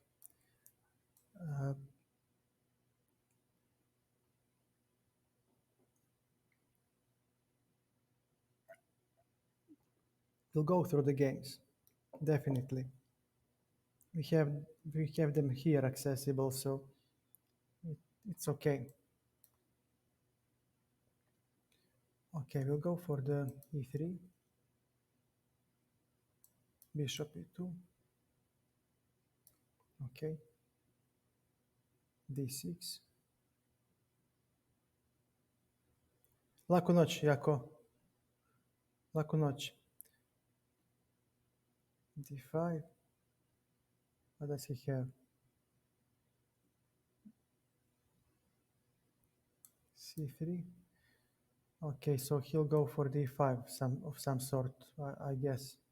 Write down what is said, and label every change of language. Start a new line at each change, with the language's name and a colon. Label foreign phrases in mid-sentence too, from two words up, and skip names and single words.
English: Uh, we'll go through the games. Definitely. We have we have them here accessible, so it's okay. Okay, we'll go for the e3, bishop e2. Okay. d6.
Croatian: Laku noć,
English: Jako.
Croatian: Laku noć.
English: d5. What does he have? c3. Okay, so he'll go for d5 of some sort, I guess.